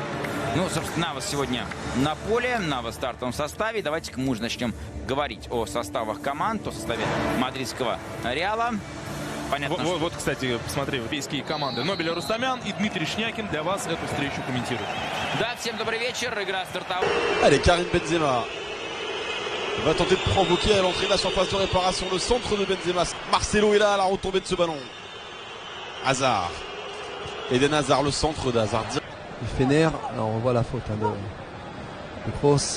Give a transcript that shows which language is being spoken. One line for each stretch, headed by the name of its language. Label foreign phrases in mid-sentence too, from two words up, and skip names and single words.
Russian: Ну, собственно, Навас сегодня на поле, Навас в стартовом составе. Давайте-ка мы уже начнем говорить о составах команд, о составе мадридского Реала. Понятно, вот, кстати, посмотри, европейские команды. Нобель Рустамян и Дмитрий Шнякин для вас эту встречу комментируют. Да, всем добрый вечер, игра стартовая.
French: Allez, Karim Benzema va tenter de provoquer à l'entrée de la surface de réparation le centre de Benzema. Marcelo est là à la retombée de ce ballon. Hazard. Eden Hazard, le centre d'Hazard. Fener, alors on voit la faute de Kroos.